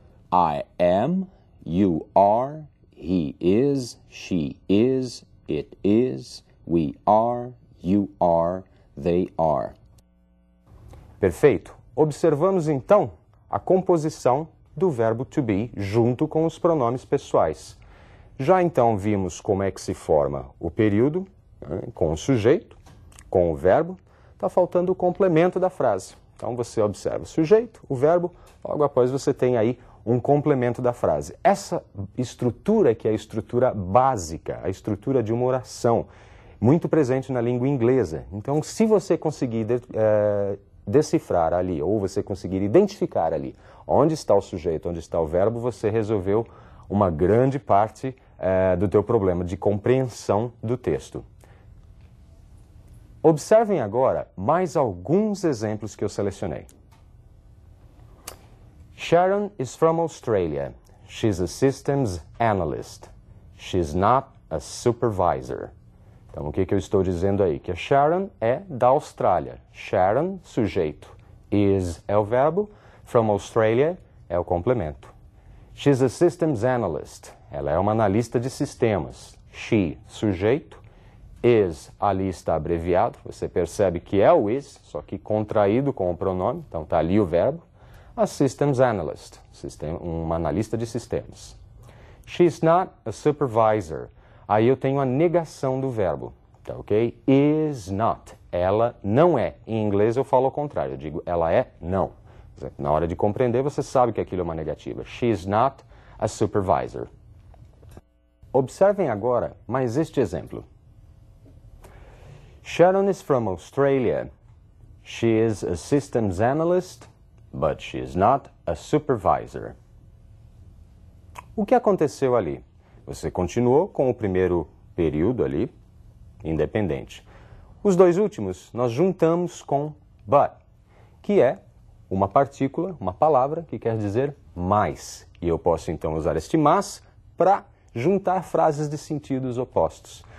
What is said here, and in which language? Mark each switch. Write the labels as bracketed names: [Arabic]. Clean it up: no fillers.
[English] I am, you are, he is, she is, it is, we are, you are, they are. [Portuguese] Perfeito. Observamos então a composição do verbo to be junto com os pronomes pessoais. Já então vimos como é que se forma o período, com o sujeito, com o verbo. Está faltando o complemento da frase. Então você observa o sujeito, o verbo, logo após você tem aí um complemento da frase. Essa estrutura que é a estrutura básica, a estrutura de uma oração, muito presente na língua inglesa. Então, se você conseguir decifrar ali, ou você conseguir identificar ali onde está o sujeito, onde está o verbo, você resolveu uma grande parte do teu problema de compreensão do texto. Observem agora mais alguns exemplos que eu selecionei. [English] Sharon is from Australia. She's a systems analyst. She's not a supervisor. [Portuguese] Então, o que eu estou dizendo aí? Que a Sharon é da Austrália. Sharon, sujeito. Is é o verbo. [English] From Australia [Portuguese] é o complemento. [English] She's a systems analyst. [Portuguese] Ela é uma analista de sistemas. She, sujeito. Is, ali está abreviado. Você percebe que é o is, só que contraído com o pronome. Então está ali o verbo. [English] A systems analyst, [Portuguese] uma analista de sistemas. [English] She's not a supervisor. [Portuguese] Aí eu tenho a negação do verbo. Tá, ok? [English] Is not. [Portuguese] Ela não é. Em inglês eu falo ao contrário. Eu digo ela é não. Na hora de compreender, você sabe que aquilo é uma negativa. [English] She is not a supervisor. [Portuguese] Observem agora mais este exemplo. [English] Sharon is from Australia. She is a systems analyst, but she is not a supervisor. [Portuguese] O que aconteceu ali? Você continuou com o primeiro período ali, independente. Os dois últimos nós juntamos com but, que é uma partícula, uma palavra que quer dizer mais. E eu posso então usar este mas para juntar frases de sentidos opostos.